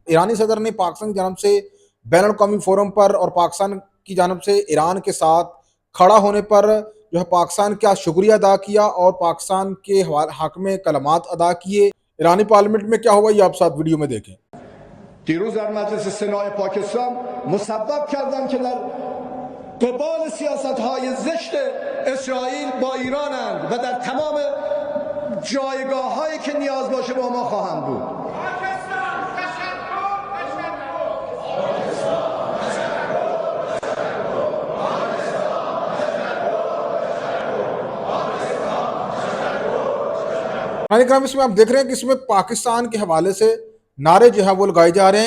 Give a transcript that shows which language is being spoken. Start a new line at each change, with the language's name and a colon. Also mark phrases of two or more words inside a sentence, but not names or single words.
Urdu: ایرانی صدر نے پاکستان کی جانب سے بین الاقوامی فورم پر اور پاکستان کی جانب سے ایران کے ساتھ کھڑا ہونے پر جو ہے پاکستان کا شکریہ ادا کیا اور پاکستان کے حق میں کلمات ادا کیے. ایرانی پارلیمنٹ میں کیا ہوا یہ آپ ساتھ ویڈیو میں دیکھیں.
Persian: دیروز در مجلس سنای پاکستان مسبب کردن که در قبال سیاست‌های زشت اسرائیل با ایرانند و در تمام جایگاه‌هایی که نیاز باشه با ما خواهند بود.
Urdu: اس میں آپ دیکھ رہے ہیں کہ اس میں پاکستان کے حوالے سے نعرے جو ہے وہ لگائے جا رہے ہیں.